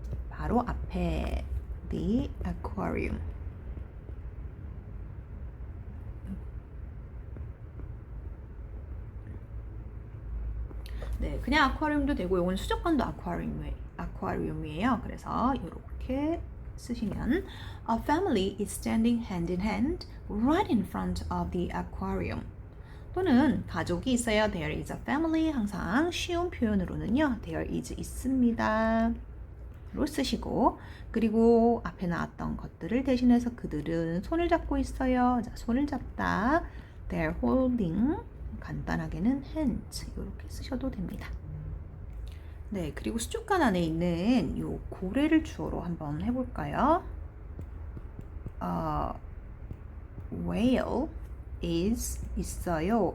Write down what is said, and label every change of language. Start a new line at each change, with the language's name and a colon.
Korean: 바로 앞에
English: the aquarium.
Korean: 네, 그냥 아쿠아리움도 되고 이건 수족관도 아쿠아리움이에요. 그래서 이렇게 쓰시면
English: A family is standing hand in hand right in front of the aquarium.
Korean: 또는 가족이 있어요.
English: There is a family.
Korean: 항상 쉬운 표현으로는요.
English: There is
Korean: 있습니다. 로 쓰시고 그리고 앞에 나왔던 것들을 대신해서 그들은 손을 잡고 있어요. 자, 손을 잡다.
English: They're holding.
Korean: 간단하게는 hands 이렇게 쓰셔도 됩니다. 네, 그리고 수족관 안에 있는 요 고래를 주어로 한번 해볼까요?
English: Whale is
Korean: 있어요.